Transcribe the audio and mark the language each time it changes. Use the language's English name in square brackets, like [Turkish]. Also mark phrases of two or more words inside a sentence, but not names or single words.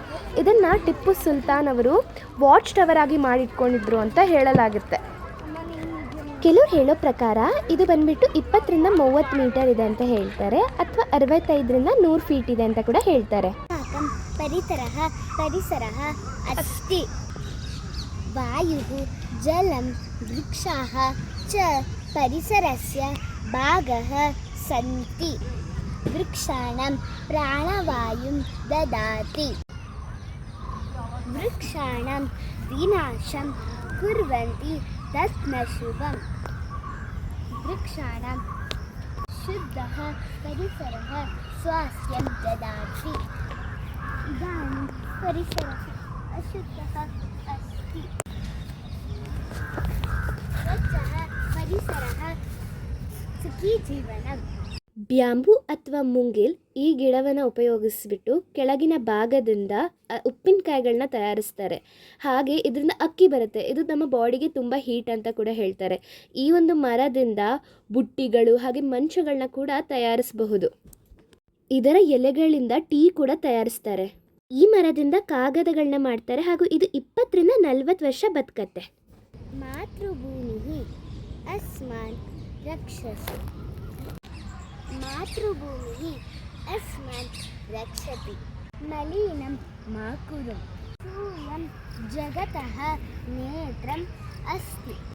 [Kannada] ಇದನ್ನು ಟಿಪ್ಪು ಸುಲ್ತಾನ್ ಅವರು [English] watch tower [Kannada] ಆಗಿ ಮಾಡಿಟ್ಕೊಂಡಿದ್ರು ಅಂತ ಹೇಳಲಾಗುತ್ತೆ. ಕೆಲವ್ರು ಹೇಳೋ ಪ್ರಕಾರ ಇದು ಬಂದ್ಬಿಟ್ಟು 20-30 ಮೀಟರ್ ಇದೆ ಅಂತ ಹೇಳ್ತಾರೆ, ಅಥವಾ 65-100 ಫೀಟ್ ಇದೆ ಅಂತ ಕೂಡ ಹೇಳ್ತಾರೆ. [Sanskrit] ಪರಿಸರಃ ಅಸ್ತಿ ವಾಯುಃ ಜಲಂ ವೃಕ್ಷಾಃ ಚ ಪರಿಸರಸ್ಯ ಭಾಗಃ ಸಂತಿ. ವೃಕ್ಷಾಣಂ ಪ್ರಾಣವಾಯುಂ ದದಾತಿ. ವೃಕ್ಷಾಣಂ ವಿನಾಶಂ ಕುರ್ವಂತಿ ತತ್ ನ ಶುಭಂ. ವೃಕ್ಷಾಣಂ ಶುದ್ಧಃ ಪರಿಸರಃ ಸ್ವಾಸ್ಥ್ಯಂ ದದಾತಿ. ಇದಾನಿಂ ಪರಿಸರಃ ಅಶುದ್ಧಃ ಅಸ್ತಿ. ಸುಖಿ ಜೀವನಂ. [Kannada] ಬ್ಯಾಂಬೂ ಅಥವಾ ಮುಂಗಿಲ್ ಈ ಗಿಡವನ್ನು ಉಪಯೋಗಿಸ್ಬಿಟ್ಟು ಕೆಳಗಿನ ಭಾಗದಿಂದ ಉಪ್ಪಿನಕಾಯಿಗಳನ್ನ ತಯಾರಿಸ್ತಾರೆ. ಹಾಗೆ ಇದರಿಂದ ಅಕ್ಕಿ ಬರುತ್ತೆ. ಇದು ನಮ್ಮ ಬಾಡಿಗೆ ತುಂಬ ಹೀಟ್ ಅಂತ ಕೂಡ ಹೇಳ್ತಾರೆ. ಈ ಒಂದು ಮರದಿಂದ ಬುಟ್ಟಿಗಳು ಹಾಗೆ ಮಂಚಗಳನ್ನ ಕೂಡ ತಯಾರಿಸಬಹುದು. ಇದರ ಎಲೆಗಳಿಂದ ಟೀ ಕೂಡ ತಯಾರಿಸ್ತಾರೆ. ಈ ಮರದಿಂದ ಕಾಗದಗಳನ್ನ ಮಾಡ್ತಾರೆ. ಹಾಗೂ ಇದು 20-40 ವರ್ಷ ಬದುಕತ್ತೆ. [Sanskrit] ಮಾತೃಭೂಮಿ ಅಸ್ಮಾನ್ ರಕ್ಷಸಿ. ಮಾತೃಭೂಮಿ ಅಸ್ಮಾನ್ ರಕ್ಷತಿ. ಮಲಿನಂ ಮಾ ಕುರು. ಸೂರ್ಯಂ ಜಗತಃ ನೇತ್ರಂ ಅಸ್ತಿ.